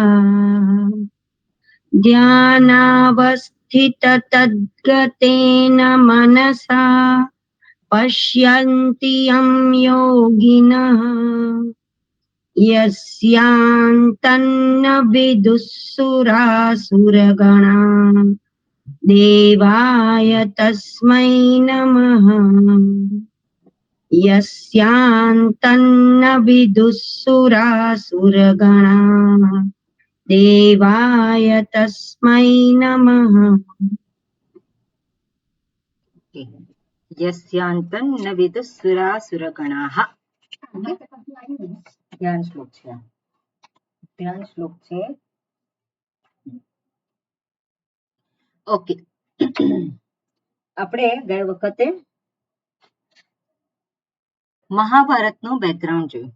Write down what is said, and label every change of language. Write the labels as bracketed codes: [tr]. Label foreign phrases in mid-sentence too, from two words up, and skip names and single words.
[sa] ध्यानावस्थिततद्गतेन मनसा पश्यन्ति यं योगिनः यस्यान्तन्न विदुःसुरासुरगणा देवाय तस्मै नमः। यस्यान्तन्न विदुःसुरासुरगणा देवाय तस्मै नमः। यस्यान्तं न विदुःसुरासुरगणाः. [gu] ધ્યાન શ્લોક છે. ધ્યાન શ્લોક છે. ઓકે. આપણે ગઈ વખતે મહાભારતનું બેકગ્રાઉન્ડ જોયું.